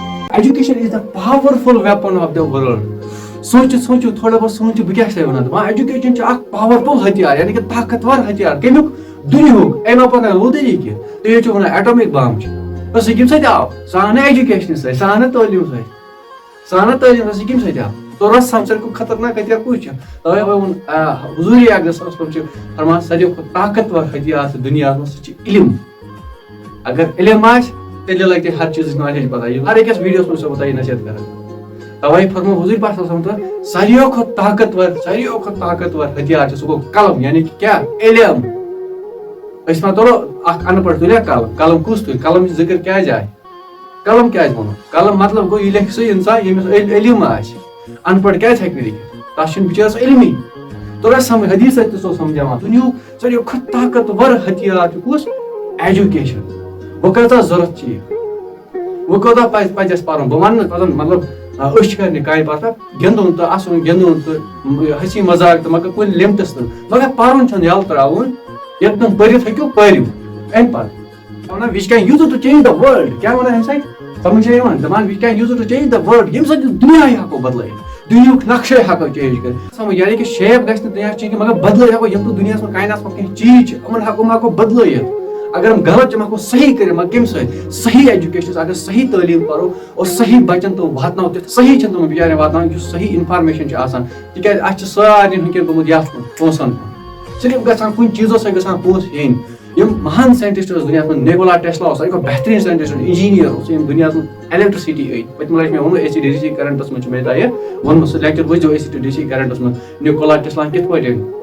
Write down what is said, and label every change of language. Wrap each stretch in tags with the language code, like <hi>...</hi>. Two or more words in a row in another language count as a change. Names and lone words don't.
<en>Education is the powerful weapon of the world.</en> <ks>سوچو تھوڑا بہت سوچو بہ کیا ونان دپان ایجوکیشن پاورفل ہتھیار یعنی کہ طاقتور ہتھیار کمیک دنیاہک امی پتہ لوٗدٕری کہِ تُہۍ چھِو ونان ایٹمک بم چھِ سُہ کمہِ سۭتۍ آو سُہ آو نہٕ ایجوکیشنہٕ سۭتۍ سُہ آو نہٕ تعلیٖم سۭتۍ کمہِ سۭتۍ آو تو رسم ساروی کھۄتہٕ خطرناک ہتھیار کُس چھُ توے ووٚن حضوٗری اقدس</ks> <ar>صلی اللہ علیہ وسلم</ar> <ks>چھُ فرمان ساروی کھۄتہٕ طاقتور ہتھیار چھُ دُنیاہس منٛز سُہ چھُ علم اگر علم آسہِ تیٚلہِ لگہِ تۄہہِ ہر چیٖزٕچ نالیج پتہ ہر أکِس ویٖڈیوس منٛز چھُسو بہٕ تۄہہِ نصیحت کران توے فرمو حضوٗر پاک</ks> <ar>صلی اللہ علیہ وسلم</ar> <ks>ساروی کھۄتہٕ طاقتور ہتھیار چھُ سُہ گوٚو قلم یعنی کہ کیاہ علم أسۍ ما تُلو اکھ ان پڑھ تُلیا قلم کُس تُلہِ قلمٕچ ذکر کیازِ آیہِ قلم کیازِ ووٚنُن قلم مطلب گوٚو یہِ لیکھِ سُہ انسان ییٚمِس علم آسہِ ان پڑھ کیازِ ہیٚکہِ نہٕ لیکھِتھ تتھ چھُنہٕ بِچارس علمٕے توٚر اسہِ سمجھ حدیث سۭتۍ تہِ چھُ سمجھاوان دُنیہُک ساروی کھۄتہٕ طاقتور ہتھیار چھُ کُس ایجوکیشن وۄنۍ کۭژاہ ضروٗرت چھِ یہِ وۄنۍ کوتاہ پزِ اسہِ پرُن بہٕ ونہٕ نہٕ مطلب أسۍ چھِ کرنہِ کامہِ پتہٕ گِنٛدُن تہٕ اَسُن گِنٛدُن تہٕ ہسی مزاق تہٕ مگر کُنہِ لِمٹس تہٕ مگر پرُن چھُنہٕ یلہٕ تراوُن ییٚتہِ نہٕ پٔرِتھ ہیٚکِو پٔرِو امہِ پتہٕ ونان</ks> <en>which can use to change the world</en> <ks>کیاہ ونان امہِ سۭتۍ سمجھ چھا یِوان دپان</ks> <en>which can use to change the world</en> <ks>ییٚمہِ سۭتۍ دُنیاہٕے ہٮ۪کو بدلٲیِتھ دُنیہُک نقشے ہٮ۪کو چینج کٔرِتھ سمجھ یعنی کہ شیپ گژھِ نہٕ دُنیاہٕچ چینج مگر بدلٲیِتھ ہٮ۪کو یِم تہِ دُنیاہس منٛز کایناتس منٛز کینٛہہ چیٖز چھِ یِمن ہٮ۪کو بدلٲیِتھ اگر ہم غلط ہم ہٮ۪کو صحیح کٔرِتھ مگر کمہِ سۭتۍ صحیح ایجوکیشن اگر صحیح تعلیٖم پرو اور صحیح بچن تِم واتناوو تیُتھ صحیح چھِنہٕ تِمن بِچارٮ۪ن واتناوان یُس صحیح انفارمیشن چھِ آسان تِکیازِ اَسہِ چھِ سارنٕے وٕنکٮ۪ن گوٚمُت یتھ کُن پونٛسن کُن صرف گژھان کُنہِ چیٖزو سۭتۍ گژھان پونٛسہٕ ہیٚنۍ یِم مہان ساینٹسٹ ٲسۍ دُنیاہس منٛز نیکولا ٹیسلا اوس ساروی کھۄتہٕ بہتریٖن ساینٹسٹ انجیٖنیر اوس ییٚمۍ دُنیاہس منٛز الیکٹرسٹی أنۍ پٔتمہِ لٹہِ مےٚ ووٚنمُت اے سی ڈی سی کرنٹس منٛز چھُ مےٚ تۄہہِ ووٚنمُت سُہ لیکچر وٕچھزیو اے سی ڈی سی کرنٹس منٛز نیکولا ٹیسلاہن کِتھ پٲٹھۍ</ks>